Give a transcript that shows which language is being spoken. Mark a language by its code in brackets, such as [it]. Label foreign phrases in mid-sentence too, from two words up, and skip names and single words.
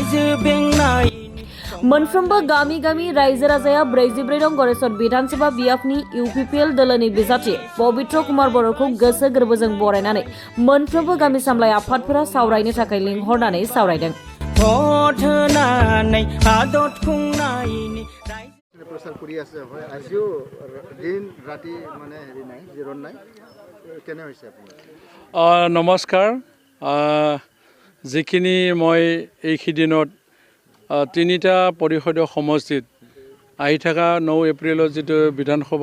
[brx] मोनफ्रोमबो गामि गामि रायजो राजाया ब्रैजिब्रै नं गरेसर विधानसभा बियाबनि इउपिपिएल दलनि बिजाथि पबित्र कुमार बर'खौ गोसो गोरबोजों बरायनानै मोनफ्रोमबो गामि सामलाय आफादफोरा सावरायनो थाखाय लिंहरनानै सावरायदों। [as] प्रचार কৰি আছে হয় আজিও দিন ৰাতি মানে হেৰি নাই জিৰণ নাই কেনে হৈছে আপোনাৰ নমস্কাৰ যিখিনি মই এইখিদিনত তিনিটা পৰিষদীয় সমষ্টিত আহি থকা 9 এপ্ৰিলত যিটো বিধানসভা